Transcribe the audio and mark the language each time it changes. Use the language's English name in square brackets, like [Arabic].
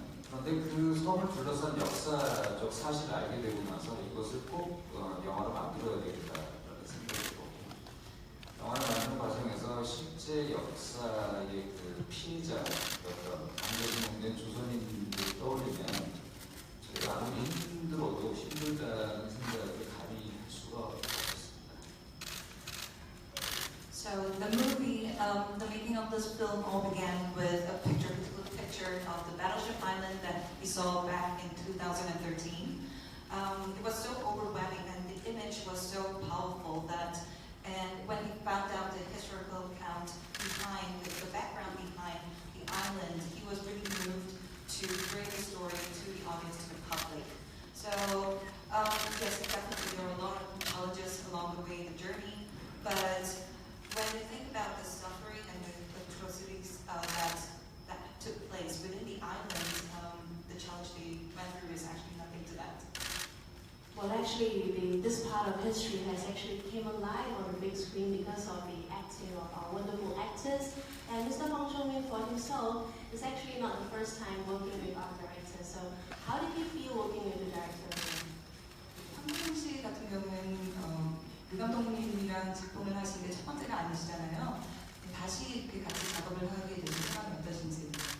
[Korean] 그런데 그 섬을 둘러싼 역사적 사실을 알게 되고 나서 이것을 꼭 영화로 만들어야 되겠다라는 생각이 들었고, 영화를 만드는 과정에서 실제 역사의 그 피해자였던 남겨진 조선인들을 떠올리면 저희가 아무리 힘들어도 힘들다는 생각을 감히 할 수가 없었습니다. [English] So the movie, the making of this film all began with a picture of the Battleship Island that we saw back in 2013. It was so overwhelming, and the image was so powerful that, and when he found out the historical account behind, the background behind the island, he was really moved to bring the story to the audience, to the public. So yes, definitely there were a lot of challenges along the way, the journey, but when you think about the suffering and the atrocities that took place within the island, the challenge they went through is actually nothing to that. Well, actually, this part of history has actually came alive on the big screen because of the acting of our wonderful actors. And Mr. Hwang Hyun-min for himself is actually not the first time working with our director. So how did he feel working with the director? [Korean] 황준 씨 같은 경우는 류 감독님이랑 작품을 하신 게 첫 번째가 아니시잖아요. 다시 이렇게 같이 작업을 하게 되신 소감이 어떠신지?